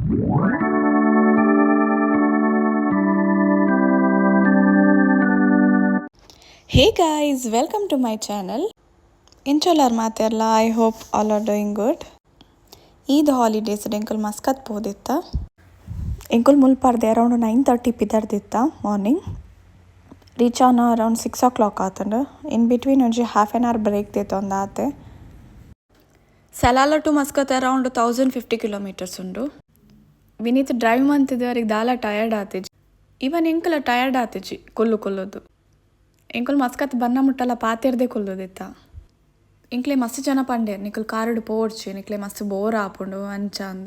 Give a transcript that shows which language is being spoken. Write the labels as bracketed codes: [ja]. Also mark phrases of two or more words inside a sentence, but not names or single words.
[en] Hey guys, welcome to my channel. [tcy] ಇಂಚೋಲಾರ್ ಮಾತೆರ್ಲ [en] I hope all are doing good. Eid holidays [tcy] ಎಂಕುಲು ಮಸ್ಕತ್ ಪೋದಿತ್ತ. ಎಂಕುಲು ಮುಲ್ಪಾರ್ದೆ ಅರೌಂಡ್ 9:30 ಪಿದರ್ದಿತ್ತ ಮಾರ್ನಿಂಗ್. [en] reach on around 6 o'clock ಆತಂಡು. in between ಒಂಜಿ half an hour break [tcy] ದಿತ್ತೊಂದು ಆತೆ. [en] Salalah to Muscat around 1050 kilometers ಉಂಡು. [tcy] ವಿನೀತ್ ಡ್ರೈವ್ ಮಂತಿದ್ದವರಿಗೆ ದಾಲ ಟಯರ್ಡ್ ಆತಿಜಿ. ಇವನ್ ಎಂಕುಲ ಟಯರ್ಡ್ ಆತಿಜಿ ಕೊಲ್ಲುದು. ಎಂಕುಲು ಮಸ್ಕತ್ ಬನ್ನ ಮುಟ್ಟಲ್ಲ ಪಾತೆರ್ದೆ ಕೊಲ್ಲುದಿತ್ತ. ಇಂಕ್ಲೆ ಮಸ್ತ್ ಜನ ಪಂಡೇರ್ ನಿಕುಲು ಕಾರುಡು ಪೋಡ್ಚಿ ನಿಕ್ಲೆ ಮಸ್ತ್ ಬೋರ್ ಆಪುಂಡು ಅಂಚಾಂದ್.